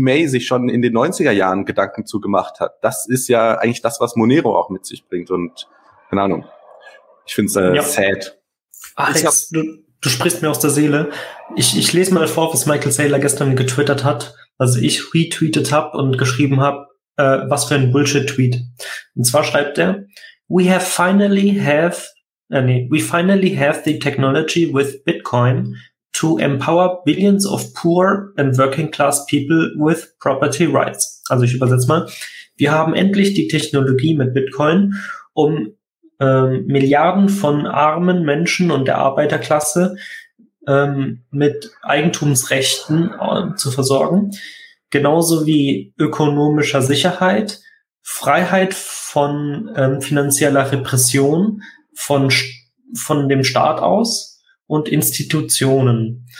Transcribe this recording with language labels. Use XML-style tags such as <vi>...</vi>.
<de>May sich schon in den 90er Jahren Gedanken zugemacht hat. Das ist ja eigentlich das, was Monero auch mit sich bringt und, keine Ahnung, ich finde es sad. Ach, du sprichst mir aus der Seele. Ich lese mal vor, was Michael Saylor gestern getwittert hat, also ich retweetet habe und geschrieben habe, was für ein Bullshit-Tweet. Und zwar schreibt er,</de> <en>We finally have the technology with Bitcoin to empower billions of poor and working class people with property rights.</en> <de>Also ich übersetze mal. Wir haben endlich die Technologie mit Bitcoin, um Milliarden von armen Menschen und der Arbeiterklasse mit Eigentumsrechten zu versorgen, genauso wie ökonomischer Sicherheit, Freiheit von finanzieller Repression von dem Staat aus und Institutionen.</de>